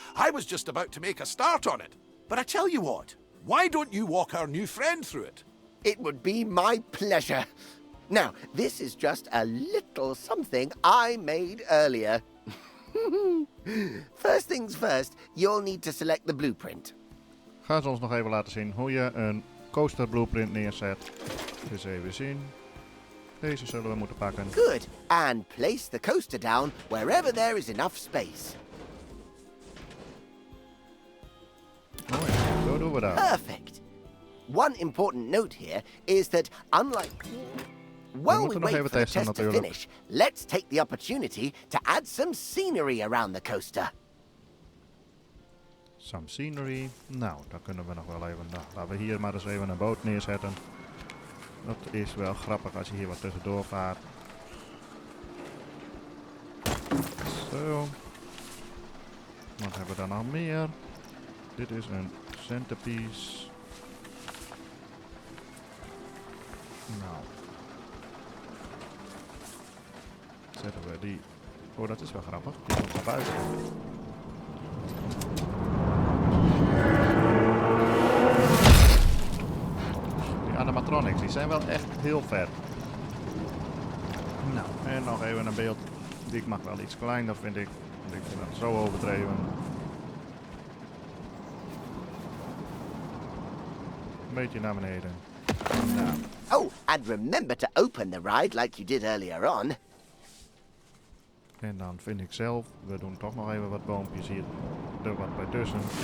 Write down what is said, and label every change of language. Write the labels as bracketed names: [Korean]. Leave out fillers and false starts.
[English] I was just about to make a start on it. But I tell you what, why don't you walk our new friend through it? It would be my pleasure. Now, this is just a little something I made earlier. First things first, you'll need to select the blueprint. [Dutch] Gaan ze ons nog even laten zien hoe je een coaster blueprint neerzet. Dus even zien. Deze zullen we moeten pakken. [English] Good. And place the coaster down wherever there is enough space. [Dutch] Mooi, zo doen we dat. [English] Perfect. One important note here is that unlike... While we wait for the test to finish, let's take the opportunity to add some scenery around the coaster. Some scenery. [Dutch] Nou, dan kunnen we nog wel even... Nou, laten we hier maar eens even een boot neerzetten. Dat is wel grappig als je hier wat tussendoor vaart. Zo. Wat hebben we dan nog meer? Dit is een centerpiece. Nou. Zetten we die... Oh, dat is wel grappig. Die komt naar buiten. Die animatronics, die zijn wel echt heel vet. Nou, en nog even een beeld. Die mag wel iets kleiner, vind ik. Want ik vind dat zo overdreven. Een beetje naar beneden. Nou. [English] Oh, and remember to open the ride like you did earlier on. [Dutch] En dan vind ik zelf, we doen toch nog even wat boompjes hier er wat bij tussen.